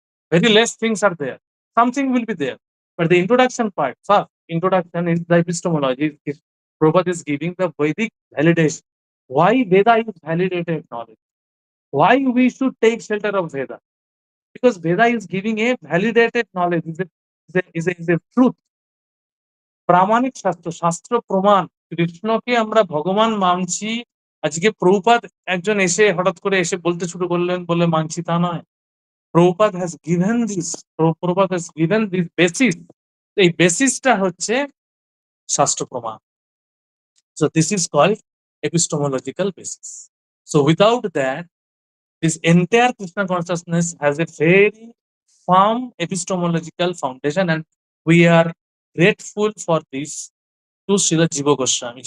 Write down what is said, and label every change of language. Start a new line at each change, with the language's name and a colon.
English: Very less things are there. Something will be there. But the introduction part, first, introduction is the epistemology. Prabhupada is giving the Vedic validation. Why Veda is validated knowledge? Why we should take shelter of Veda? Because Veda is giving a validated knowledge, is a truth.
Bangla: প্রামাণিক শাস্ত্র, শাস্ত্র প্রমাণ, কৃষ্ণকে আমরা ভগবান মানছি। আজকে প্রভুপাদ একজন এসে হঠাৎ করে এসে বলতে শুরু করলেন বলে মানছি তা নয়।
English: Prabhupada has given this, Prabhupada has given this basis.
Bangla: এই বেসিসটা হচ্ছে শাস্ত্র প্রমাণ।
English: So this is called epistemological basis. So without that, this entire Krishna consciousness has a very firm epistemological foundation, and we are grateful for this to Srila Jiva Goswami.